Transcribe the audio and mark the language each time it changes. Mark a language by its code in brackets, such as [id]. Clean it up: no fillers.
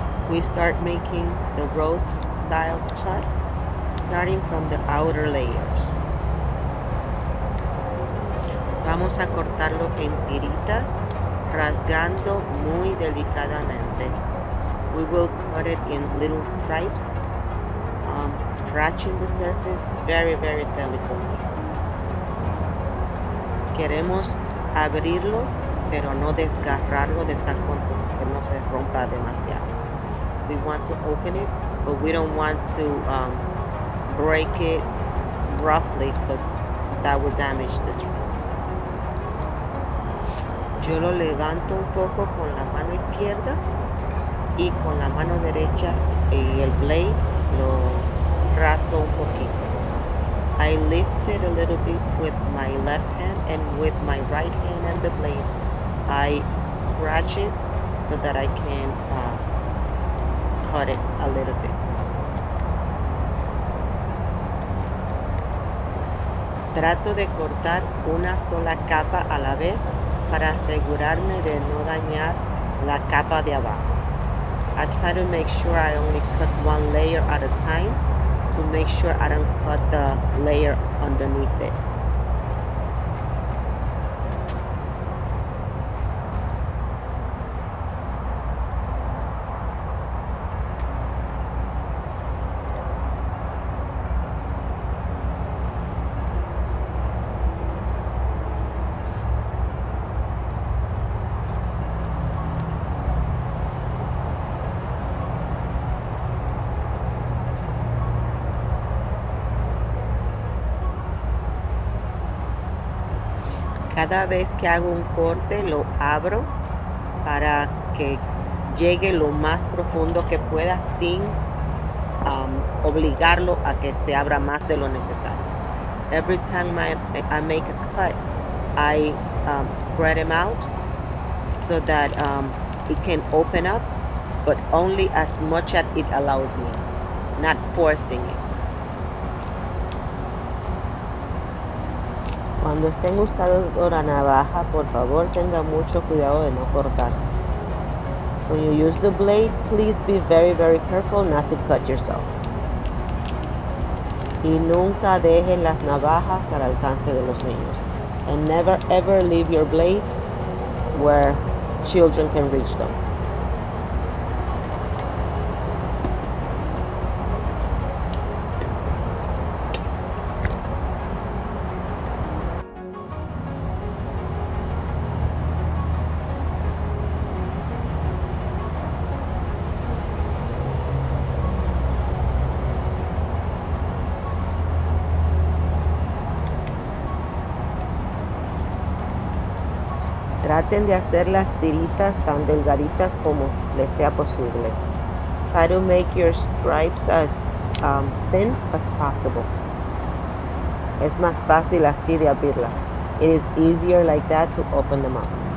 [en] We start making the rose style cut, starting from the outer layers. [es] Vamos a cortarlo en tiritas, rasgando muy delicadamente. [en] We will cut it in little stripes, scratching the surface very, very delicately. [es] Queremos abrirlo, pero no desgarrarlo de tal punto que no se rompa demasiado. [en] We want to open it, but we don't want to break it roughly because that will damage the tree. [es] Yo lo levanto un poco con la mano izquierda y con la mano derecha y el blade lo rasgo un poquito. [en] I lift it a little bit with my left hand, and with my right hand and the blade I scratch it so that I can cut it a little bit. [es] Trato de cortar una sola capa a la vez para asegurarme de no dañar la capa de abajo. [en] I try to make sure I only cut one layer at a time to make sure I don't cut the layer underneath it. [es] Cada vez que hago un corte lo abro para que llegue lo más profundo que pueda sin obligarlo a que se abra más de lo necesario. [en] Every time I make a cut, I spread them out so that it can open up, but only as much as it allows me, not forcing it. [es] Cuando estén usando la navaja, por favor tenga mucho cuidado de no cortarse. [en] When you use the blade, please be very, very careful not to cut yourself. [es] Y nunca dejen las navajas al alcance de los niños. [en] And never ever leave your blades where children can reach them. [es] Traten de hacer las tiritas tan delgaditas como les sea posible. [en] Try to make your stripes as thin as possible. [es] Es más fácil así de abrirlas. [en] It is easier like that to open them up.